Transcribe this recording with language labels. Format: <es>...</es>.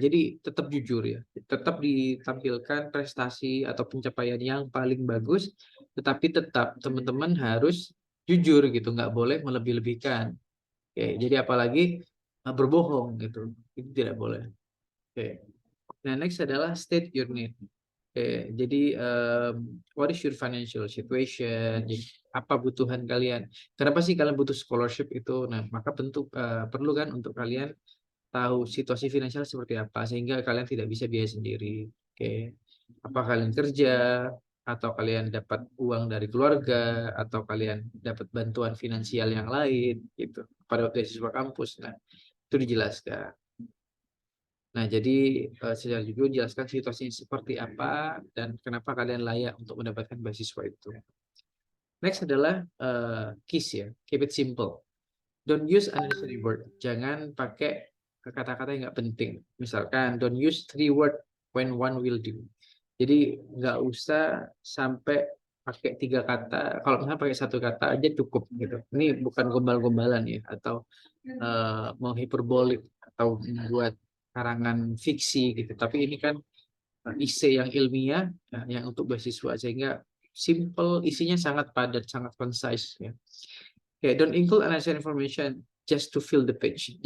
<id>Jadi tetap jujur ya, tetap ditampilkan prestasi atau pencapaian yang paling bagus, tetapi tetap teman-teman harus jujur gitu, nggak boleh melebih-lebihkan. Jadi apalagi berbohong gitu, itu tidak boleh. Nah next adalah</id> <en>state your need.</en> <id>Jadi</id> <en>what is your financial situation?</en> <id>Jadi, apa kebutuhan kalian? Kenapa sih kalian butuh scholarship itu? Nah, maka perlu kan untuk kalian tahu situasi finansial seperti apa sehingga kalian tidak bisa biaya sendiri. Apa kalian kerja? atau kalian dapat uang dari keluarga, atau kalian dapat bantuan finansial yang lain gitu pada beasiswa kampus. Nah, itu dijelaskan. Nah, jadi secara jujur jelaskan situasinya seperti apa dan kenapa kalian layak untuk mendapatkan beasiswa itu. Next adalah KISS ya,</id> <en>keep it simple. Don't use unnecessary word.</en> <id>Jangan pakai kata-kata yang nggak penting. Misalkan</id> <en>don't use 3 word when one will do.</en> <id>Jadi nggak usah sampai pakai 3 kata. Kalau misalnya pakai 1 kata aja cukup gitu. Ini bukan gombal-gombalan ya, atau mau hiperbolik atau membuat karangan fiksi gitu. Tapi ini kan isi yang ilmiah yang untuk beasiswa, sehingga simple, isinya sangat padat, sangat concise ya.</id> <en>Okay, don't include unnecessary information just to fill the page.</en>